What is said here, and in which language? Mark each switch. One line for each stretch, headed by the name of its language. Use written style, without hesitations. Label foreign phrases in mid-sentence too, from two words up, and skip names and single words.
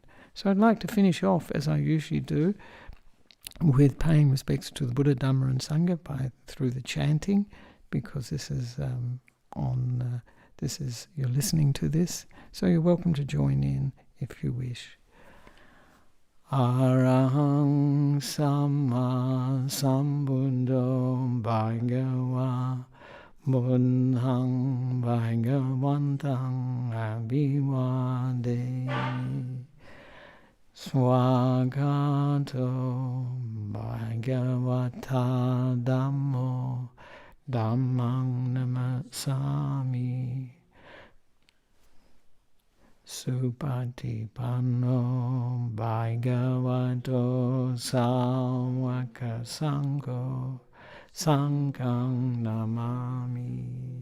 English: So I'd like to finish off, as I usually do, with paying respects to the Buddha, Dhamma and Sangha through the chanting, because this is you're listening to this, so you're welcome to join in if you wish.
Pali: Arahang Samma Sambuddho Bhagava Buddhang Bhagavantang Abhivade Swagato Bhagavata Dhammo Dhammang Namasami Supatipanno Bhagavato Sāvaka Sangho Sanghang Namami.